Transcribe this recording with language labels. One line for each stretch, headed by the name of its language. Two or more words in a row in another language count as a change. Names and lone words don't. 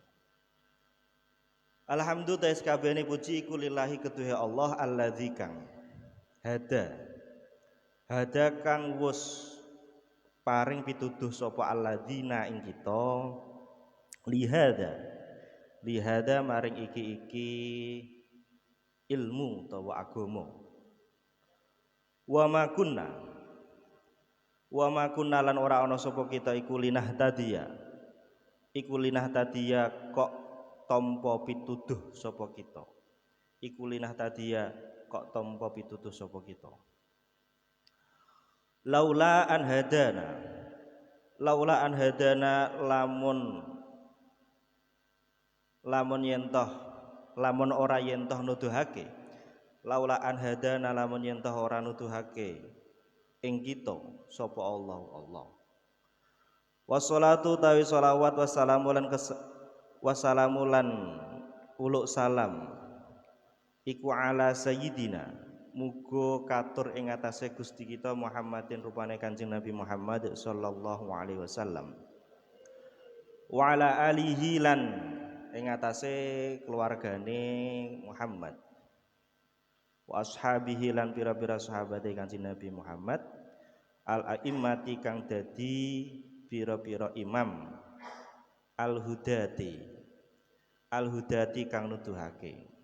Javanese: Alhamdulillah sakabehane puji iku lillahi ketuhe Allah alladzi kang hada kang wus paring pituduh sapa alladzina ing kita lihada maring iki ilmu utawa agama.
Arabic: Wa ma kunna
Javanese: lan ora ana sapa kita iku
Arabic: linah tadiya
Javanese: kok tampa pituduh sapa kita. Iku
Arabic: linah tadiya
Javanese: kok tampa pituduh sapa kita.
Arabic: Laula an hadana
Javanese: lamun ora yentoh nuduhake.
Arabic: Laula an hadana
Javanese: lamun yentoh ora nuduhake ing kita sapa Allah. Wassalatu tawi sholawat wassalamu lan uluk salam iku
Arabic: ala sayyidina
Javanese: muga katur ing atase Gusti kita Muhammadin rupane Kanjeng Nabi Muhammad
Arabic: sallallahu alaihi wasallam. Wa ala alihi
Javanese: lan ing atase keluargane Muhammad.
Arabic: Wa ashabihi
Javanese: lan pira-pira sahabate Kanjeng Nabi Muhammad al-a'immati kang dadi pira-pira imam al-hudati kang nuduhake.